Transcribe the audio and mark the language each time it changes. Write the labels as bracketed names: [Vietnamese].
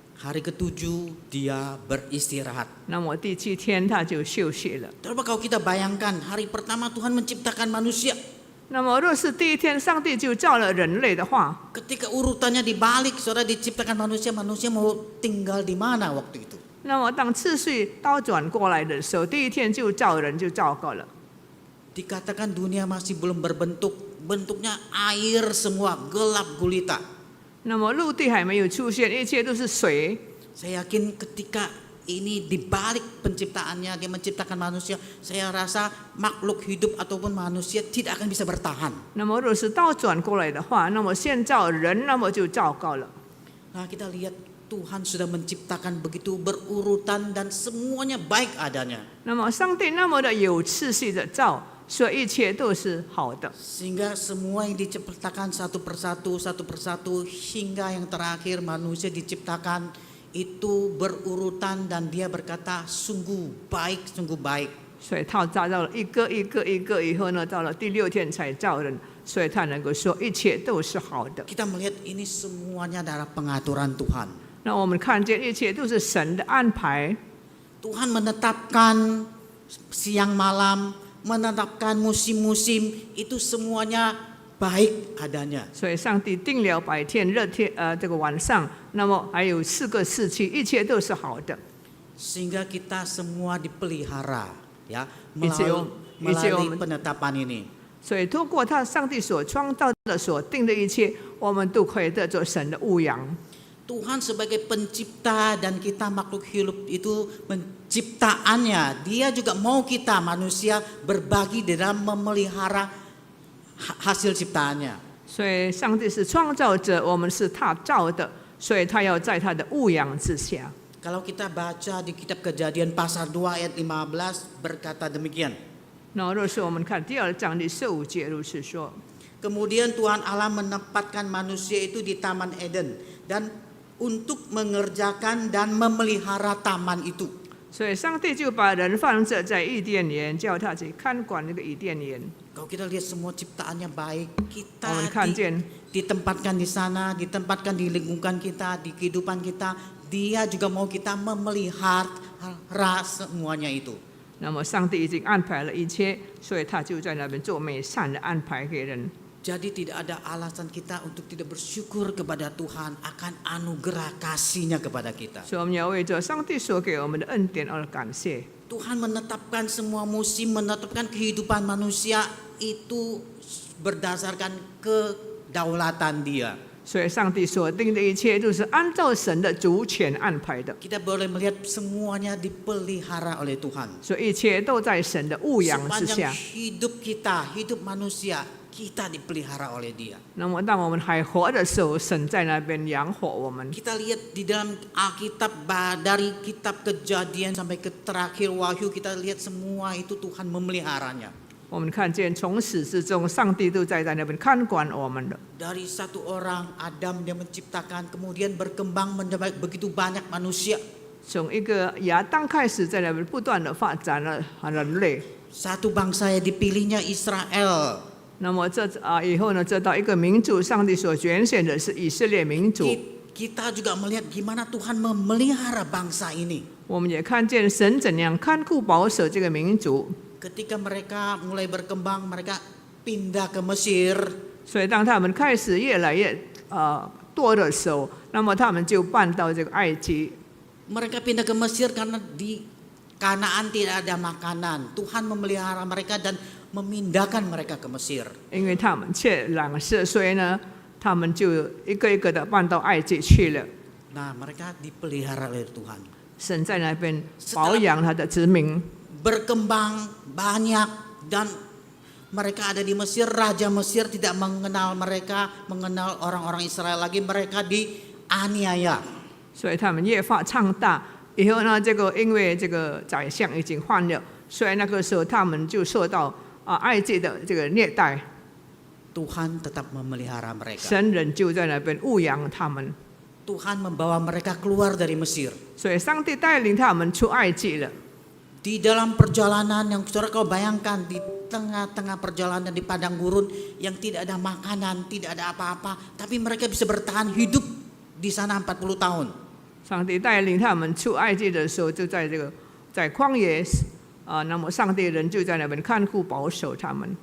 [Indonesian] Hari ketujuh dia beristirahat. [Chinese] 那么第七天他就休息了。 [Indonesian] Coba kalau kita bayangkan hari pertama Tuhan menciptakan manusia. [Chinese] 那么若是第一天上帝就造了人类的话， [Indonesian] Ketika urutannya dibalik, saudara diciptakan manusia, manusia mau tinggal di mana waktu itu? [Chinese] 那么当次序倒转过来的时候，第一天就造人就造够了。 [Indonesian] Dikatakan dunia masih belum berbentuk, bentuknya air semua, gelap gulita. [Chinese] 那么陆地还没有出现，一切都是水。 [Indonesian] Saya yakin ketika ini dibalik penciptaannya, dia menciptakan manusia, saya rasa makhluk hidup ataupun manusia tidak akan bisa bertahan. [Chinese] 那么若是倒转过来的话，那么先造人，那么就糟糕了。 [Indonesian] Nah kita lihat Tuhan sudah menciptakan begitu berurutan dan semuanya baik adanya. [Chinese] 那么上帝那么的有次序的造，所以一切都是好的。 [Indonesian] Sehingga semua yang diciptakan satu persatu hingga yang terakhir manusia diciptakan itu berurutan dan dia berkata sungguh baik, sungguh baik. [Chinese] 所以他造了一个一个一个以后呢，到了第六天才造人，所以他能够说一切都是好的。 [Indonesian] Kita melihat ini semuanya adalah pengaturan Tuhan. [Chinese] 那我们看见一切都是神的安排。 [Indonesian] Tuhan menetapkan siang malam, menetapkan musim-musim, itu semuanya baik adanya. [Chinese] 所以上帝定了白天、热天，这个晚上，那么还有4个时期，一切都是好的。 [Indonesian] Sehingga kita semua dipelihara, ya, Iceo- melalui penetapan ini. [Chinese] 所以透过他上帝所创造的、所定的一切，我们都可以得着神的牧养。 [Indonesian] Tuhan sebagai pencipta dan kita makhluk hidup itu penciptaannya, dia juga mau kita manusia berbagi dalam memelihara hasil ciptaannya. [Chinese] 所以上帝是创造者，我们是他造的，所以他要在他的牧养之下。 [Indonesian] Kalau kita baca di kitab Kejadian pasal 2 ayat 15 berkata demikian. [Chinese] 那若是我们看第2章第15节，如是说。 [Indonesian] Kemudian Tuhan Allah menempatkan manusia itu di Taman Eden dan untuk mengerjakan dan memelihara taman itu. [Chinese] 所以上帝就把人放着在伊甸园，叫他去看管那个伊甸园。 [Indonesian] Kalau kita lihat semua ciptaannya baik, [Chinese] 我 [Indonesian] kita [Chinese] 们看见 [Indonesian] ditempatkan di sana, ditempatkan di lingkungan kita, di kehidupan kita, dia juga mau kita memelihara semuanya itu. [Chinese] 那么上帝已经安排了一切，所以他就在那边做美善的安排给人。 [Indonesian] Jadi tidak ada alasan kita untuk tidak bersyukur kepada Tuhan akan anugerah kasih-Nya kepada kita. [Chinese] 所以我们要为着上帝所给我们的恩典而感谢。 [Indonesian] Tuhan menetapkan semua musim, menetapkan kehidupan manusia itu berdasarkan kedaulatan Dia. [Chinese] 所以上帝所定的一切都是按照神的主权安排的， [Indonesian] Kita boleh melihat semuanya dipelihara oleh Tuhan. [Chinese] 所以一切都在神的牧养之 [Indonesian] Sepanjang [Chinese] 下。 [Indonesian] hidup kita, hidup manusia, kita dipelihara oleh Dia. [Chinese] 那么当我们还活的时候，神在那边养活我们。 [Indonesian] Kita lihat di dalam Alkitab dari kitab Kejadian sampai ke terakhir Wahyu, kita lihat semua itu Tuhan memeliharanya. [Chinese] 我们看见从始至终，上帝都在那边看管我们的。 [Indonesian] Dari satu orang Adam dia menciptakan, kemudian berkembang menjadi begitu banyak manusia. [Chinese] 从一个亚当开始，在那边不断的发展了人类。 [Indonesian] Satu bangsa yang dipilihnya Israel. [Chinese] 那么以后呢，这到一个民族，上帝所拣选的是以色列民族。 [Indonesian] Kita juga melihat gimana Tuhan memelihara bangsa ini. [Chinese] 我们也看见神怎样看顾保守这个民族。 [Indonesian] Ketika mereka mulai berkembang, mereka pindah ke Mesir. [Chinese] 所以当他们开始越来越多的时候，那么他们就搬到这个埃及。 [Indonesian] Mereka pindah ke Mesir karena di Kanaan tidak ada makanan. Tuhan memelihara mereka dan memindahkan mereka ke Mesir. [Chinese] 因为他们缺粮食，所以呢，他们就一个一个的搬到埃及去了。 [Indonesian] Nah, mereka dipelihara oleh Tuhan. [Chinese] 神在那边保养他的子民。 [Indonesian] Berkembang banyak dan mereka ada di Mesir. Raja Mesir tidak mengenal mereka, mengenal orang-orang Israel lagi. Mereka dianiaya. [Chinese] 所以他们越发昌大。以后呢，因为这个宰相已经换了，所以那个时候他们就受到埃及的这个虐待。 [Indonesian] Tuhan tetap memelihara mereka. [Chinese] 神人就在那边牧养他们。 [Indonesian] Tuhan membawa mereka keluar dari Mesir. [Chinese] 所以上帝带领他们出埃及了。 [Indonesian] Di dalam perjalanan yang saudara kau bayangkan, di tengah-tengah perjalanan di padang gurun yang tidak ada makanan, tidak ada apa-apa, tapi mereka bisa bertahan hidup di sana 40 tahun. [Chinese] 上帝带领他们出埃及的时候，就在旷野那么上帝人就在那边看顾保守他们。